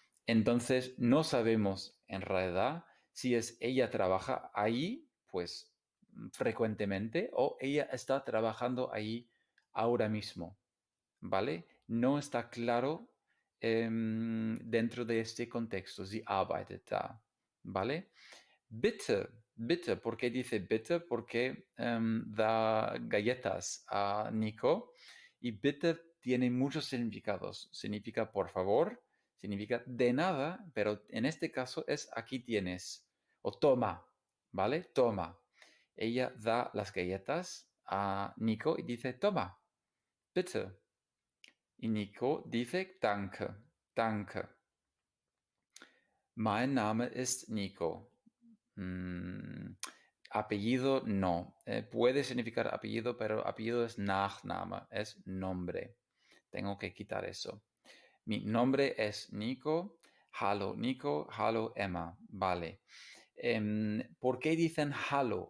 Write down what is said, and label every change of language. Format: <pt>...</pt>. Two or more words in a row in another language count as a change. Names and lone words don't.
<es>Entonces, no sabemos en realidad si es ella trabaja ahí, pues frecuentemente, o ella está trabajando ahí ahora mismo, ¿vale? No está claro dentro de este contexto,</es> <de>sie arbeitet da, ¿vale? Bitte, bitte,</de> <es>¿por qué dice bitte? Porque da galletas a Nico y bitte tiene muchos significados. Significa por favor, significa de nada, pero en este caso es aquí tienes o toma, ¿vale? Toma. Ella da las galletas a Nico y dice toma, bitte. Y Nico dice</es> <de>danke, danke. Mein Name ist Nico.</de> <es>Mm, apellido no. Puede significar apellido, pero apellido es Nachname, es nombre. Tengo que quitar eso. Mi nombre es Nico. Nico. Hallo, Emma. Vale. ¿Por qué dicen hallo?</es>